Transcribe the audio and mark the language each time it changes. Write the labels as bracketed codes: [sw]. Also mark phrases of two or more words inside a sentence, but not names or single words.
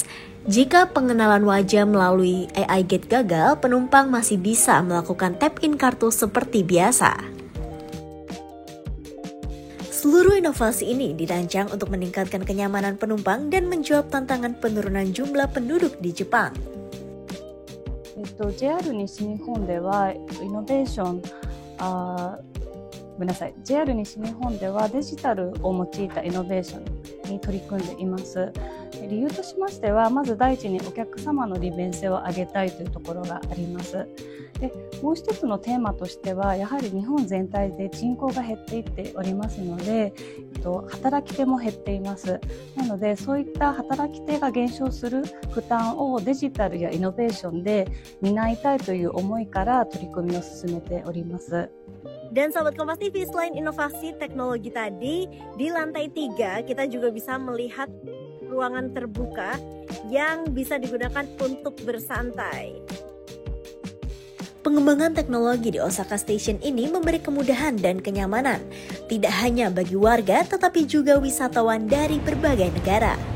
[id] Jika pengenalan wajah melalui AI Gate gagal, penumpang masih bisa melakukan tap-in kartu seperti biasa. Seluruh inovasi ini dirancang untuk meningkatkan kenyamanan penumpang dan menjawab tantangan penurunan jumlah penduduk di Jepang. [ja] JR 西日本ではイノベーションJR 西日本ではデジタルを用いたイノベーションに取り組んでいます。理由としましては、まず第一にお客様の利便性を上げたいというところがあります。で、もう一つのテーマとしては、やはり日本全体で人口が減っていっておりますので、働き手も減っています。なので、そういった働き手が減少する負担をデジタルやイノベーションで担いたいという思いから取り組みを進めております。 [id] Dan Sobat Kompas TV, selain inovasi teknologi tadi, di lantai 3 kita juga bisa melihat ruangan terbuka yang bisa digunakan untuk bersantai. Pengembangan teknologi di Osaka Station ini memberi kemudahan dan kenyamanan, tidak hanya bagi warga tetapi juga wisatawan dari berbagai negara.